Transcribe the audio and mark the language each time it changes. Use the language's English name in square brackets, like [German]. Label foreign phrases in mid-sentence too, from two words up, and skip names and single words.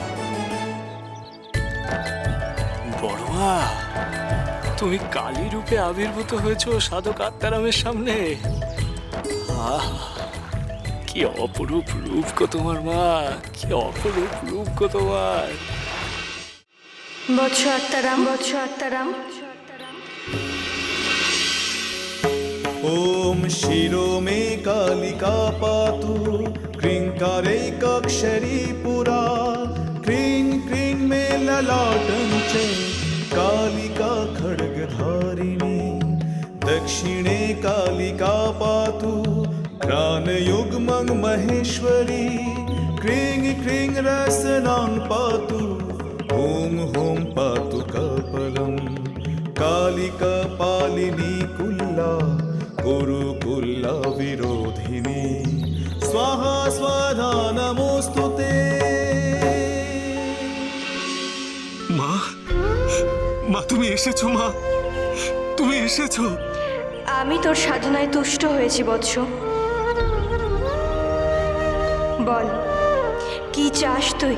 [Bangla] বড় মা, তুমি কালী রূপে আবির্ভূত হয়েছো সাধক আত্মারামের সামনে। আহ, কি অপরূপ রূপ গো তোমার মা, কি অপরূপ রূপ গো তোমার। বৎস আত্মারাম, বৎস আত্মারাম। [Sanskrit] ॐ शिरो मे कालिका पातु क्रीङ्कारैकाक्षरी पुरा क्रीं क्रीं मे ललाटं च कालिका खड्गधारिणी दक्षिणे कालिका पातु प्राणयुग्मं महेश्वरी क्रीं क्रीं रसनां पातु ॐ हुं पातु कपालं कालिका पालिनी कुल्ला गुरुकुल्ला विरोधिनी स्वाहा स्वाधा नमोस्तुते। [Bangla] মা, মা তুমি এসেছো মা, তুমি এসেছো। আমি তোর সাধনায় তুষ্ট হয়েছি বৎস। বল, কি চাস তুই?